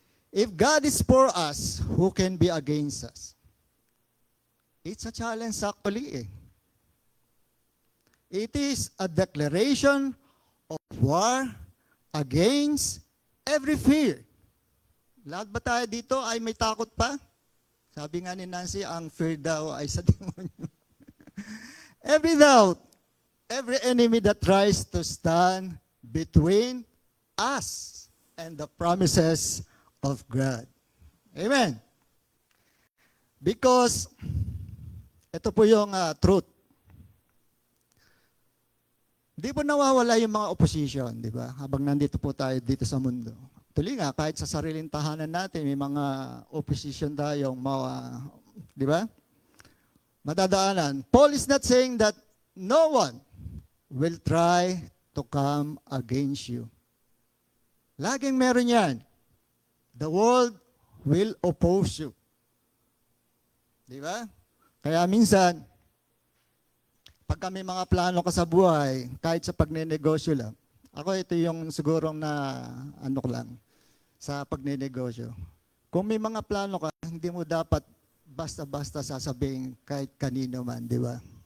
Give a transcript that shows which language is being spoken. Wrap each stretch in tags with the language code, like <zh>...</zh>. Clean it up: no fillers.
<en>If God is for us, who can be against us? It's a challenge actually. It is a declaration of war against every fear.</en> <tl>Lahat ba tayo dito ay may takot pa? Sabi nga ni Nancy, ang fear daw ay sa demonyo.</tl> <en>Every doubt, every enemy that tries to stand between us and the promises of God.</en> <tl>Amen. Because, ito po yung truth. Hindi po nawawala yung mga opposition, di ba? Habang nandito po tayo dito sa mundo. Tuloy nga, kahit sa sariling tahanan natin, may mga opposition tayong di ba? Madadaanan.</tl> <en>Paul is not saying that no one will try to come against you.</en> <tl>Laging meron yan.</tl> <en>The world will oppose you.</en> <tl>Di ba? Kaya minsan, pagka may mga plano ka sa buhay, kahit sa pagnenegosyo lang, ako ito yung sigurong na ano lang, sa pagnenegosyo. Kung may mga plano ka, hindi mo dapat basta-basta sasabihin kahit kanino man, di ba?</tl>